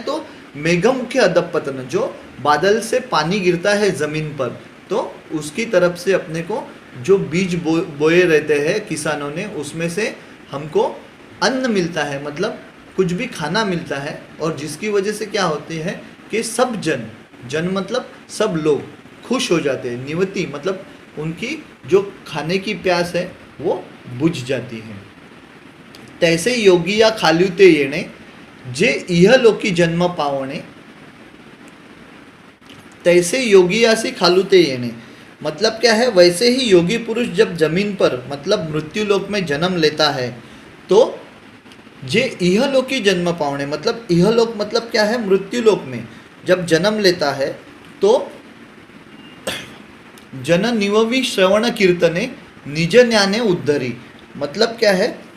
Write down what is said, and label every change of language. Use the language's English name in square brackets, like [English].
[Hindi] तो मेघम के अधपतन, जो बादल से पानी गिरता है ज़मीन पर, तो उसकी तरफ से अपने को जो बीज बोए रहते हैं किसानों ने, उसमें से हमको अन्न मिलता है, मतलब कुछ भी खाना मिलता है। और जिसकी वजह से क्या होती है कि सब जन मतलब सब लोग खुश हो जाते हैं। निवती मतलब उनकी जो खाने की प्यास है वो बुझ जाती है। [Marathi] तैसे योगी या खाल्युते येणे जे इहलोकी जन्म पावणे, तैसे योगियासी खालुते येणे [Hindi] मतलब क्या है? वैसे ही योगी पुरुष जब जमीन पर मतलब मृत्यु लोक में जन्म लेता है, तो [Marathi] जे इहलोकी जन्म पावणे [Hindi] मतलब इहलोक मतलब क्या है? मृत्यु लोक में जब जन्म लेता है, तो [Marathi] जन निववी श्रवण कीर्तने निज ज्ञाने उद्धरी [Hindi] मतलब क्या है?